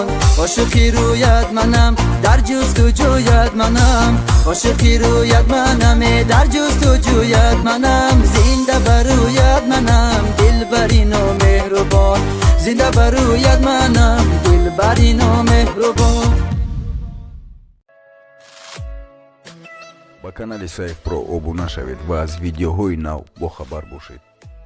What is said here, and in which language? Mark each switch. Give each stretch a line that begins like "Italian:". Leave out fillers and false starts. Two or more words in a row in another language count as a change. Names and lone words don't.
Persian: عاشقی رویت منم، در جستجویت منم، عاشقی رویت منم، در جستجویت منم، زنده بر رویت منم، دلبری نامهربان. زنده بر رویت منم، دلبری نامهربان.
Tajik: ба канали Saif Pro обуна шавед ва аз видеоҳои нав бохабар бошед.